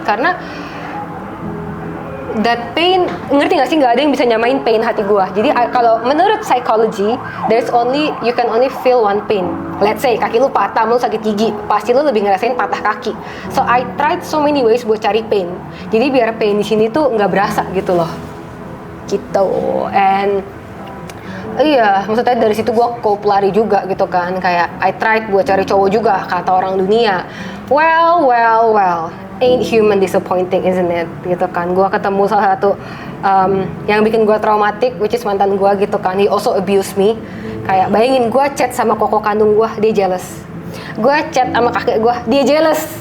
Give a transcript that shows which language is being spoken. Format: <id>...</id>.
<id>Karena</id> <en>that pain,</en> <id>ngerti gak sih, nggak ada yang bisa nyamain pain hati gue. Jadi kalau menurut</id> <en>psychology, you can only feel one pain.</en> <id>Let's say kaki lu patah, lu sakit gigi, pasti lu lebih ngerasain patah kaki.</id> <en>So I tried so many ways</en> <id>buat cari</id> <en>pain.</en> <id>Jadi biar pain di sini tuh nggak berasa gitu loh. Gitu. And iya, maksudnya dari situ gue cope lari juga gitu kan. Kayak</id> <en>I tried</en> <id>buat cari cowok juga, kata orang dunia.</id> <en>Well, ain't human disappointing, isn't it?</en> <id>Gitu kan. Gue ketemu salah satu yang bikin gue traumatik,</id> <en>which is</en> <id>mantan gue gitu kan.</id> <en>He also abused me.</en> <id>Kayak bayangin gue chat sama koko kandung gue, dia jealous. Gue chat sama kakek gue, dia jealous.</id>